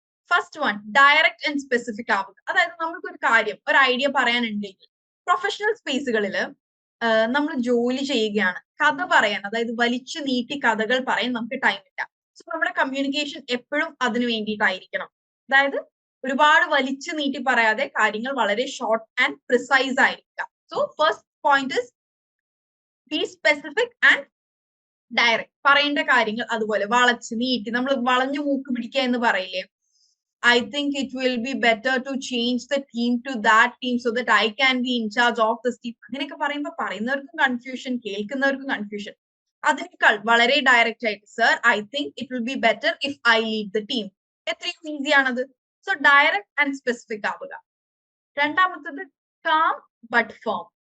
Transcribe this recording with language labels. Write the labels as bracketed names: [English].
[Malayalam] First one, direct and specific ആവുക. അതായത് നമ്മൾക്ക് ഒരു കാര്യം, ഒരു ഐഡിയ പറയാനുണ്ടെങ്കിൽ, പ്രൊഫഷണൽ സ്പേസുകളിൽ നമ്മൾ ജോലി ചെയ്യുകയാണ്, കഥ പറയാൻ, അതായത് വലിച്ചു നീട്ടി കഥകൾ പറയാൻ നമുക്ക് ടൈം ഇല്ല. സോ നമ്മുടെ കമ്മ്യൂണിക്കേഷൻ എപ്പോഴും അതിന് വേണ്ടിയിട്ടായിരിക്കണം. അതായത് ഒരുപാട് വലിച്ചു നീട്ടി പറയാതെ കാര്യങ്ങൾ വളരെ ഷോർട്ട് ആൻഡ് പ്രിസൈസ് ആയിരിക്കുക. [English] So first point is be specific and direct. [Malayalam] പറയേണ്ട കാര്യങ്ങൾ അതുപോലെ വളച്ച് നീട്ടി, നമ്മൾ വളഞ്ഞു മൂക്ക് പിടിക്കുക എന്ന് പറയില്ലേ, [English] I think it will be better to change the team to that team so that I can be in charge of this team. [Malayalam] അങ്ങനെയൊക്കെ പറയുമ്പോൾ പറയുന്നവർക്കും കൺഫ്യൂഷൻ, കേൾക്കുന്നവർക്കും കൺഫ്യൂഷൻ. അതിനേക്കാൾ വളരെ ഡയറക്റ്റ് ആയിട്ട്, [English] Sir I think it will be better if I lead the team. [Malayalam] എത്രയും easy ആണത്. So direct and specific ആവുക. രണ്ടാമത്തത് [English] Calm but firm.